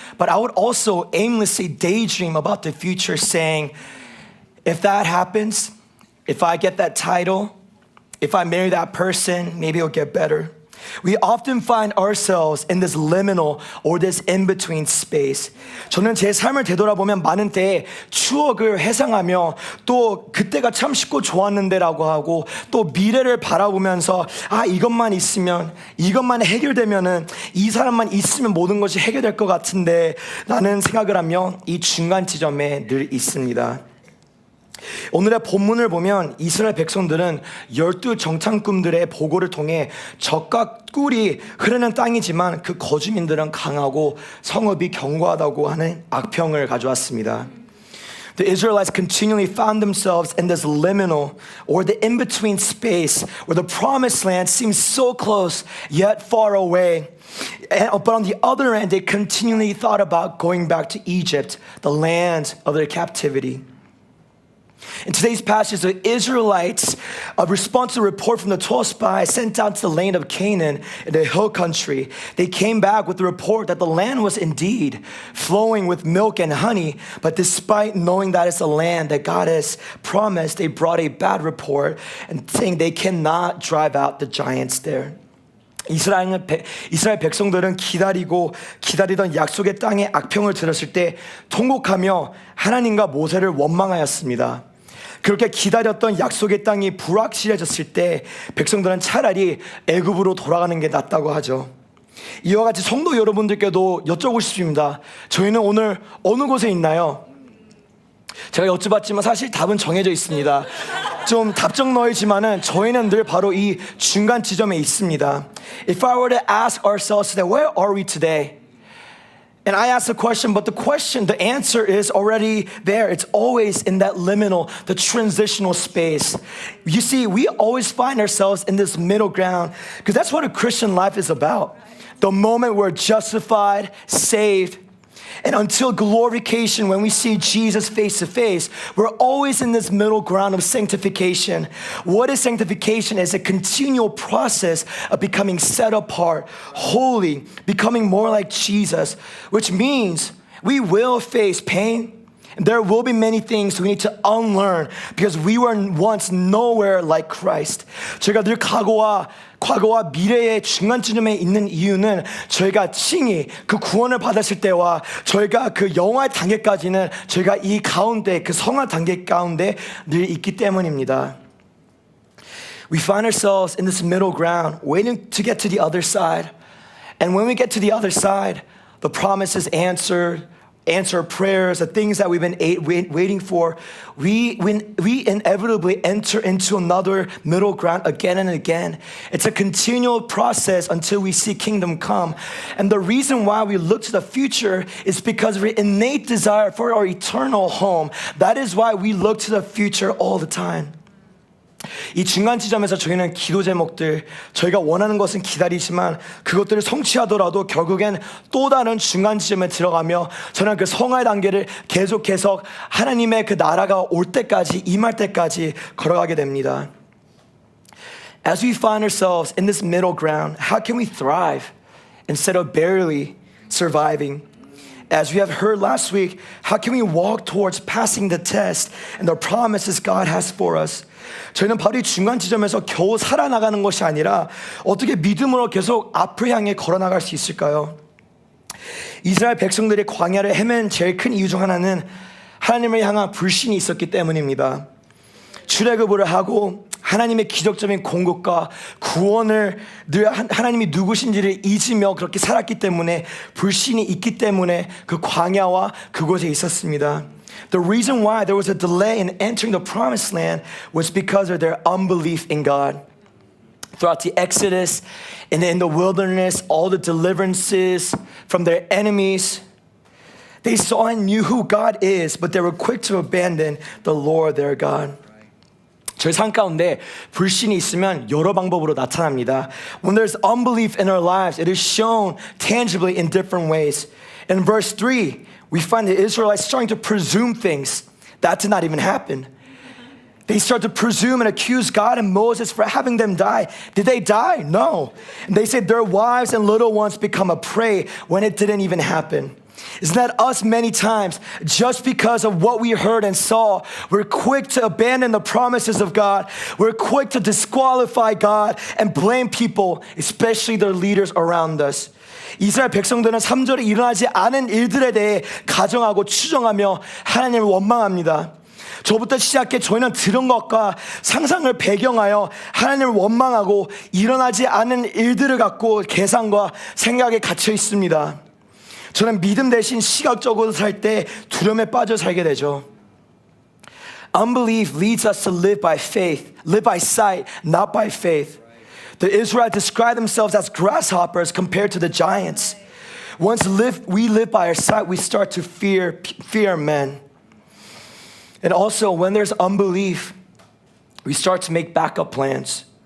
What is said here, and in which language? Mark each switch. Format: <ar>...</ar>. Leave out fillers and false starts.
<en>But I would also aimlessly daydream about the future, saying, if that happens, if I get that title, if I marry that person, maybe it'll get better. We often find ourselves in this liminal or this in-between space.</en> <ko>저는 제 삶을 되돌아보면 많은 때에 추억을 회상하며 또 그때가 참 쉽고 좋았는데라고 하고 또 미래를 바라보면서 이것만 있으면 이것만 해결되면은 이 사람만 있으면 모든 것이 해결될 것 같은데 라는 생각을 하며 이 중간 지점에 늘 있습니다. 오늘의 본문을 보면 이스라엘 백성들은 12 정탐꾼들의 보고를 통해 적과 꿀이 흐르는 땅이지만 그 거주민들은 강하고 성읍이 견고하다고 하는 악평을 가져왔습니다.</ko> <en>The Israelites continually found themselves in this liminal or the in-between space where the promised land seems so close yet far away. But on the other end, they continually thought about going back to Egypt, the land of their captivity. In today's passage, the Israelites respond to a report from the 12 spies sent out to the land of Canaan in the hill country. They came back with the report that the land was indeed flowing with milk and honey, but despite knowing that it's a land that God has promised, they brought a bad report and saying they cannot drive out the giants there.</en> <ko>이스라엘 백성들은 기다리던 약속의 땅의 악평을 들었을 때 통곡하며 하나님과 모세를 원망하였습니다. 그렇게 기다렸던 약속의 땅이 불확실해졌을 때 백성들은 차라리 애굽으로 돌아가는 게 낫다고 하죠. 이와 같이 성도 여러분들께도 여쭤보고 싶습니다. 저희는 오늘 어느 곳에 있나요? 제가 여쭤봤지만 사실 답은 정해져 있습니다. 좀 답정너이지만은 저희는 늘 바로 이 중간 지점에 있습니다.</ko> <en>If I were to ask ourselves today, where are we today? And I ask the question, but the answer is already there. It's always in that liminal, the transitional space. You see, we always find ourselves in this middle ground because that's what a Christian life is about. The moment we're justified, saved, and until glorification, when we see Jesus face to face, we're always in this middle ground of sanctification. What is sanctification? It's a continual process of becoming set apart, holy, becoming more like Jesus, which means we will face pain. There will be many things we need to unlearn because we were once nowhere like Christ.</en> <ko>저희가 늘 과거와 미래의 중간쯤에 있는 이유는 저희가 칭히 그 구원을 받았을 때와 저희가 그 영화의 단계까지는 저희가 이 가운데 그 성화 단계 가운데 늘 있기 때문입니다.</ko> <en>We find ourselves in this middle ground waiting to get to the other side. And when we get to the other side, the promise is answer prayers, the things that we've been waiting for, we inevitably enter into another middle ground again and again. It's a continual process until we see kingdom come. And the reason why we look to the future is because of our innate desire for our eternal home. That is why we look to the future all the time.</en> <ko>이 중간 지점에서 저희는 기도 제목들, 저희가 원하는 것은 기다리지만 그것들을 성취하더라도 결국엔 또 다른 중간 지점에 들어가며 저는 그 성화의 단계를 계속해서 하나님의 그 나라가 올 때까지 임할 때까지 걸어가게 됩니다.</ko> <en>As we find ourselves in this middle ground, how can we thrive instead of barely surviving? As we have heard last week, how can we walk towards passing the test and the promises God has for us?</en> <ko>저희는 바로 이 중간 지점에서 겨우 살아나가는 것이 아니라 어떻게 믿음으로 계속 앞을 향해 걸어나갈 수 있을까요? 이스라엘 백성들이 광야를 헤맨 제일 큰 이유 중 하나는 하나님을 향한 불신이 있었기 때문입니다. 출애굽을 하고 하나님의 기적적인 공급과 구원을 늘 하나님이 누구신지를 잊으며 그렇게 살았기 때문에 불신이 있기 때문에 그 광야와 그곳에 있었습니다.</ko> <en>The reason why there was a delay in entering the promised land was because of their unbelief in God. Throughout the Exodus and in the wilderness, all the deliverances from their enemies, they saw and knew who God is, but they were quick to abandon the Lord their God.</en> <ko>저희 삶 가운데 불신이 있으면 여러 방법으로 나타납니다.</ko> <en>When there's unbelief in our lives, it is shown tangibly in different ways. In verse 3, we find the Israelites starting to presume things that did not even happen. They start to presume and accuse God and Moses for having them die. Did they die? No. And they said their wives and little ones become a prey when it didn't even happen. Isn't that us many times? Just because of what we heard and saw, we're quick to abandon the promises of God. We're quick to disqualify God and blame people, especially their leaders around us.</en> <ko>이스라엘 백성들은 3절에 일어나지 않은 일들에 대해 가정하고 추정하며 하나님을 원망합니다. 저부터 시작해 저희는 들은 것과 상상을 배경하여 하나님을 원망하고 일어나지 않은 일들을 갖고 계산과 생각에 갇혀 있습니다. 저는 믿음 대신 시각적으로 살 때 두려움에 빠져 살게 되죠.</ko> <en>Unbelief leads us to live by faith, live by sight, not by faith. The Israelites describe themselves as grasshoppers compared to the giants. Once we live by our sight, we start to fear men. And also, when there's unbelief, we start to make backup plans.</en>